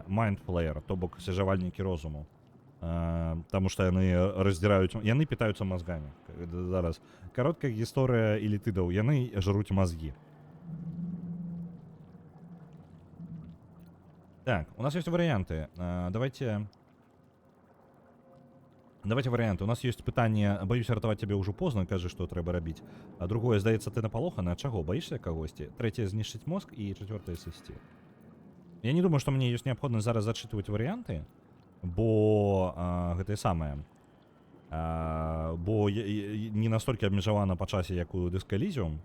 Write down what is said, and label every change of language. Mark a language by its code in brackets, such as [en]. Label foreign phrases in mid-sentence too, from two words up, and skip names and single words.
[be] Mind Flayer, то бок свежавальнікі розуму. Таму што яны раздзіраюць... Яны пітаюцца мазгамі. Зараз. Кароткая гісторыя элітыдаў. Яны жруць мазгі. [ru] Так, у нас есть варианты. Давайте Давайте варианты. [be] У нас есть пытанне, боюсь ратаваць тебе ўжо позна, кажы, што трэба рабіць. А другое, здаецца, ты напалохана, чаго, баішся кагосьці? Трэцяе, знішчыць мозг, і чацвёртае, сысці. Я не думаю, што мне ёсць неабходнасць зараз зачытваць варыянты, бо гэтае самае. Бо не настолькі абмежавана па часе, як у Disco Elysium.